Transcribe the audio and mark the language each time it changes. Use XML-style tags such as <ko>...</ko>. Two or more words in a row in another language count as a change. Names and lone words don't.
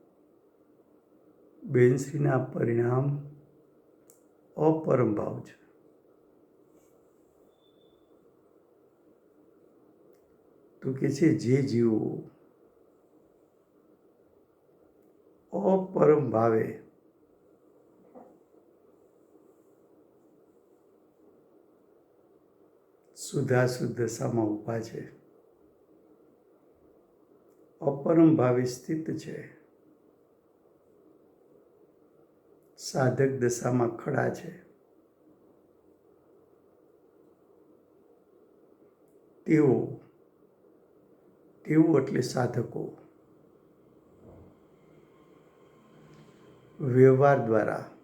<gu>બેનશ્રીના પરિણામ</gu> <sa>अपरम भाव</sa> <gu>છે. તો કે છે જે જીવો</gu> <sa>अपरम भावे</sa> <gu>શુદ્ધાશુદ્ધ દશામાં ઊભા છે,</gu> <sa>अपरम भावे स्थित</sa> <gu>છે, સાધક દશામાં ખડા છે। તેઓ એટલે સાધકો વ્યવહાર દ્વારા,</gu>